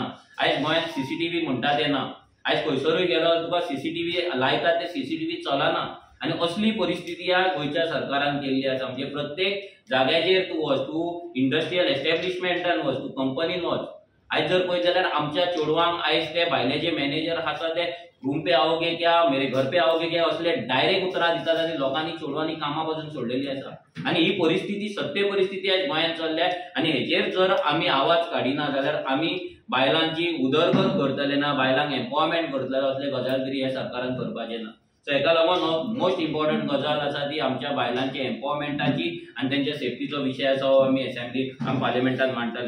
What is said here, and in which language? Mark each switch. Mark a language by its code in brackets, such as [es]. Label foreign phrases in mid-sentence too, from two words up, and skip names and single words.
[kok] आयज गोंयांत सीसीटीव्ही म्हणटा ते ना. आयज खंयसरूय गेलो तुका सीसीटीव्ही लायतात, ते सीसीटीव्ही चलना. आनी असली परिस्थिती ह्या गोंयच्या सरकारान केल्ली आसा. म्हणजे प्रत्येक जाग्याचेर तूं वच, तूं इंडस्ट्रियल एस्टॅब्लिशमेंटान वच, तूं कंपनीन वच, आयज जर पळयत जाल्यार आमच्या चेडवांक आयज ते भायले जे मॅनेजर आसा ते [hi] रूम पे आओगे क्या, मेरे घर पे आओगे क्या, [kok] असले डायरेक्ट उतरां दितात आनी लोकांनी चेडवांनी कामां पासून सोडलेली आसा. आनी ही परिस्थिती सत्य परिस्थिती आयज गोंयांत चल्ल्या. आनी हेचेर जर आमी आवाज काडिना जाल्यार आमी बायलांची उदरगत करतले ना, बायलांक एम्पॉवरमेंट करतले असले गजाल तरी हे सरकारान करपाचे ना. सो हेका लागून [en] most important [kok] गजाल आसा ती आमच्या बायलांच्या एम्पॉवरमेंटाची आनी तेंच्या सेफ्टीचो विशय आसा, हो आमी असेंब्लीक पार्लिमेंटान मांडटले.